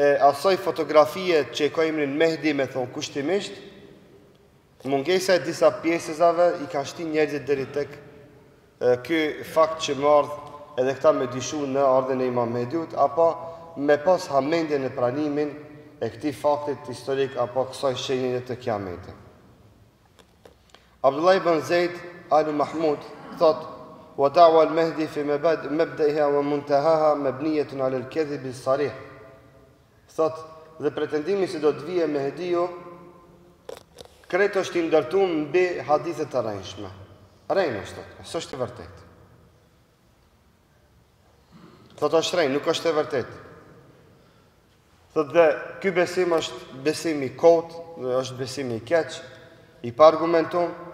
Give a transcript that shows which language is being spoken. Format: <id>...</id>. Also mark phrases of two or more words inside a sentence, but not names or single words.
<sq>asaj fotografie që e ka emrin Mehdi me thonë kushtimisht, mungesa e disa pjesëzave I ka shti njerëzit deri tek ky fakt që më ardh edhe këta me dyshu në ardhen e Imam Mehdiut, apo me pas hamendje në pranimin e këtij faktit historik apo kësaj shenje të kiametit.</sq> <ar>Abdullah ibn Zaid al-Mahmud thot ودعوى المهدي في مبدئها ومنتهاها مبنية على الكذب الصريح.</ar> <sq>Thot, dhe pretendimi se do të vijë Mehdiu, krejt është I ndërtuar mbi hadithe të rrejshme. Rrejnë është, s'është e vërtetë. Thot është rrejnë, nuk është e vërtetë. Thot dhe ky besim është besim I kotë, dhe është besim I keq, I pa argumentum.</sq>